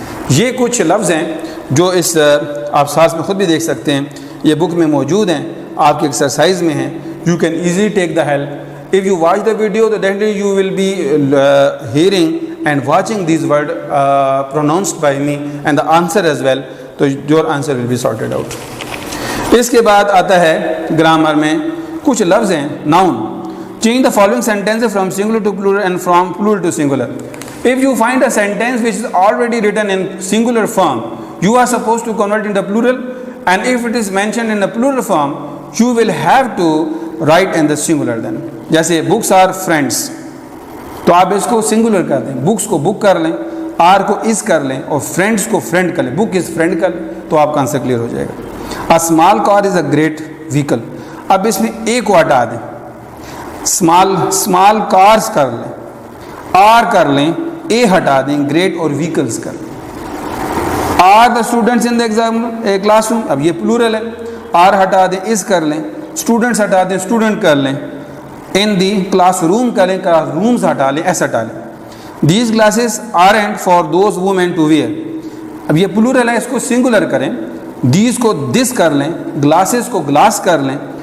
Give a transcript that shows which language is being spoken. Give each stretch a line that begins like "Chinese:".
Urdu: یہ کچھ لفظ ہیں جو اس آپ ساتھ میں خود بھی دیکھ سکتے ہیں, یہ بک میں موجود ہیں, آپ کے ایکسرسائز میں ہیں.
English: You can easily take the help. If you watch the video تو definitely you will be hearing and watching these word pronounced by me and the answer as well. تو your answer will be sorted out.
Urdu: اس کے بعد آتا ہے grammar میں کچھ لفظ ہیں noun.
English: Change the following sentence from singular to plural and from plural to singular. If you find a sentence which is already written in singular form, you are supposed to convert it into plural, and if it is mentioned in the plural form, you will have to write in the singular then.
Urdu: جیسے
English: books are friends,
Urdu: تو آپ اس کو singular کر دیں. books کو book کر لیں, are کو is کر لیں, اور friends کو friend کر لیں.
English: book is friend
Urdu: کر لیں, تو آپ کا آنسر کلیئر ہو جائے گا.
English: A small car is a great vehicle.
Urdu: اب اس میں a کو ہٹا دیں, small cars کر لیں, are کر لیں, اے ہٹا دیں, گریٹ اور ویکلز کر لیں.
English: are the students in the exam classroom,
Urdu: اب یہ پلورل ہے. آر ہٹا دیں, از کر لیں. اسٹوڈنٹس ہٹا دیں, اسٹوڈنٹ کر لیں.
English: in the classroom
Urdu: کریں, کلاس رومز ہٹا لیں, ایس ہٹا لیں.
English: These glasses are and for those women to wear.
Urdu: اب یہ پلورل ہے, اس کو سنگولر کریں. دیز کو دس کر لیں, گلاسز کو گلاس کر لیں,